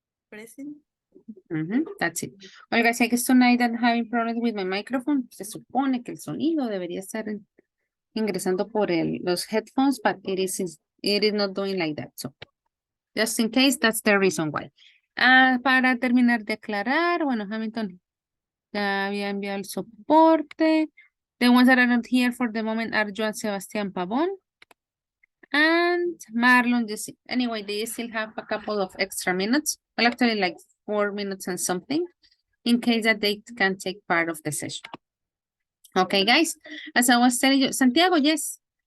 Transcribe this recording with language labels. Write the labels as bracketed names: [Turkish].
[English] Present. That's it. [Spanish] Oiga, sé que [English] tonight I'm having problems with my microphone. [Spanish] Se supone que el sonido debería estar ingresando por los [English] headphones, but it is not doing like that. So, just in case, that's the reason why. [Spanish] Para terminar de aclarar, bueno, Hamilton ya había enviado el soporte. [English] The ones that are not here for the moment are Joan Sebastián Pavón and Marlon. Anyway, they still have a couple of extra minutes. Well, actually like 4 minutes and something in case that they can take part of the session. Okay, guys, as I was telling you, Santiago, yes.